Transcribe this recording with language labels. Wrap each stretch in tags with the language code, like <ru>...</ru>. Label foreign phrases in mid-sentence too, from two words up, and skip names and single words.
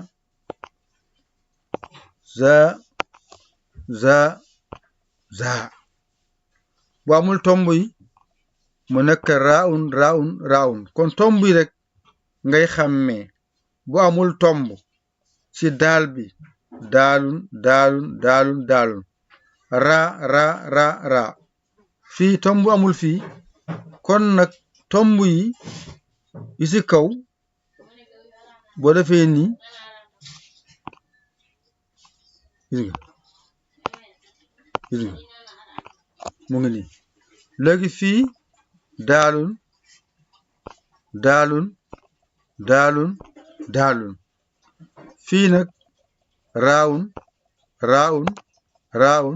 <wo>za za za bu amul tomb yi mu nekk raawun raawun raawun kon tomb yi rek ngay xàmmee bu amul tomb ci daal bi daalun daalun daalun daalun ra ra ra ra fii tomb amul fii kon nag tomb yi ci kaw boo defee nii gis nga mu ngi nii léegi fii daalun daalun daalun daalun fii nag raawun raawun raawun</wo>